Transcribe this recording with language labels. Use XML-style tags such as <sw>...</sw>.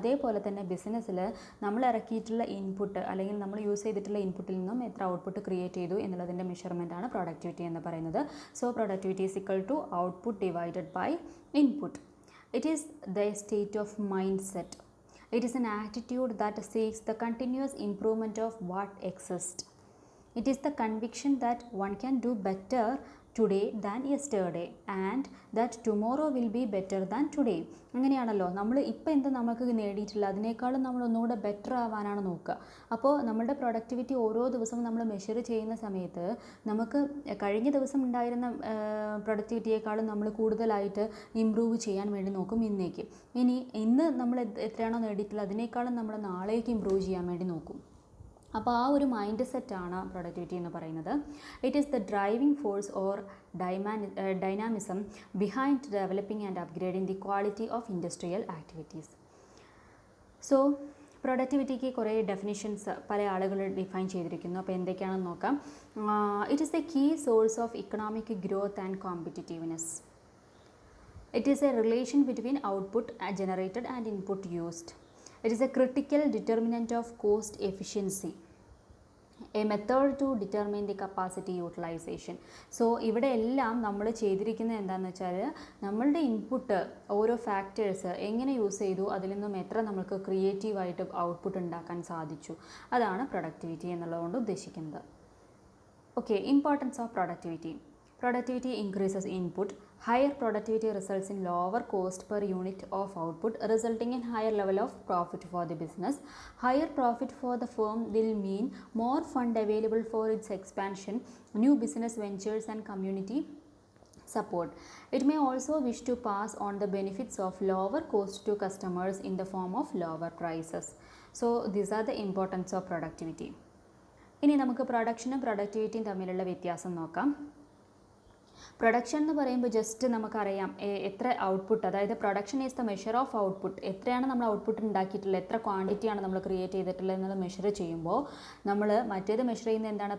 <ml>അതേപോലെ തന്നെ ബിസിനസ്സിൽ നമ്മൾ ഇറക്കിയിട്ടുള്ള ഇൻപുട്ട് അല്ലെങ്കിൽ നമ്മൾ യൂസ് ചെയ്തിട്ടുള്ള ഇൻപുട്ടിൽ നിന്നും എത്ര ഔട്ട്പുട്ട് ക്രിയേറ്റ് ചെയ്തു എന്നുള്ളതിൻ്റെ മെഷർമെൻറ്റാണ് പ്രൊഡക്ടിവിറ്റി എന്ന് പറയുന്നത്.</ml> <en>So productivity is equal to output divided by input. It is the state of mind set. It is an attitude that seeks the continuous improvement of what exists. It is the conviction that one can do better today than yesterday and that tomorrow will be better than today.</en> <ml>അങ്ങനെയാണല്ലോ, നമ്മൾ ഇപ്പോൾ എന്താ നമുക്ക് നേടിയിട്ടില്ല അതിനേക്കാളും നമ്മൾ ഒന്നുകൂടെ better ആവാനാണ് നോക്കുക. അപ്പോൾ നമ്മളുടെ പ്രൊഡക്ടിവിറ്റി ഓരോ ദിവസവും നമ്മൾ മെഷർ ചെയ്യുന്ന സമയത്ത് നമുക്ക് കഴിഞ്ഞ ദിവസം ഉണ്ടായിരുന്ന പ്രൊഡക്ടിവിറ്റിയേക്കാളും നമ്മൾ കൂടുതലായിട്ട് ഇമ്പ്രൂവ് ചെയ്യാൻ വേണ്ടി നോക്കും ഇന്ന് നമ്മൾ എത്രയാണോ നേടിയിട്ടുള്ളത് അതിനേക്കാളും നമ്മൾ നാളേക്ക് ഇമ്പ്രൂവ് ചെയ്യാൻ വേണ്ടി നോക്കും. അപ്പോൾ ആ ഒരു മൈൻഡ് സെറ്റാണ് പ്രൊഡക്ടിവിറ്റി എന്ന് പറയുന്നത്.</ml> <en>It is the driving force or dynamism behind developing and upgrading the quality of industrial activities.</en> <ml>So പ്രൊഡക്ടിവിറ്റിക്ക് കുറേ ഡെഫിനിഷൻസ് പല ആളുകൾ ഡിഫൈൻ ചെയ്തിരിക്കുന്നു. അപ്പോൾ എന്തൊക്കെയാണെന്ന് നോക്കാം.</ml> <en>It is the key source of economic growth and competitiveness. It is a relation between output generated and input used. It is a critical determinant of cost efficiency, a method to determine the capacity utilization.</en> <ml>So ഇവിടെ എല്ലാം നമ്മൾ ചെയ്തിരിക്കുന്നത് എന്താണെന്ന് വെച്ചാൽ നമ്മളുടെ input ഓരോ factors എങ്ങനെ use ചെയ്തു, അതിൽ നിന്നും എത്ര നമുക്ക് ക്രിയേറ്റീവായിട്ട് ഔട്ട്പുട്ട് ഉണ്ടാക്കാൻ സാധിച്ചു, അതാണ് പ്രൊഡക്ടിവിറ്റി എന്നുള്ളതുകൊണ്ട് ഉദ്ദേശിക്കുന്നത്.</ml> <en>Okay, importance of productivity. Productivity increases input. Higher productivity results in lower cost per unit of output, resulting in higher level of profit for the business. Higher profit for the firm will mean more fund available for its expansion, new business ventures and community support. It may also wish to pass on the benefits of lower cost to customers in the form of lower prices. So these are the importance of productivity.</en> <ml>ഇനി നമുക്ക് പ്രൊഡക്ഷനും പ്രൊഡക്ടിവിറ്റിയും തമ്മിലുള്ള വ്യത്യാസം നോക്കാം. Production എന്ന് പറയുമ്പോൾ just നമുക്കറിയാം എത്ര output, അതായത്</ml> <en>Production is the measure of output.</en> <ml>എത്രയാണ് നമ്മൾ ഔട്ട്പുട്ട് ഉണ്ടാക്കിയിട്ടുള്ളത്, എത്ര ക്വാണ്ടിറ്റിയാണ് നമ്മൾ ക്രിയേറ്റ് ചെയ്തിട്ടുള്ളത് എന്നുള്ളത് മെഷർ ചെയ്യുമ്പോൾ നമ്മൾ മറ്റേത് മെഷർ ചെയ്യുന്നത് എന്താണ്?</ml>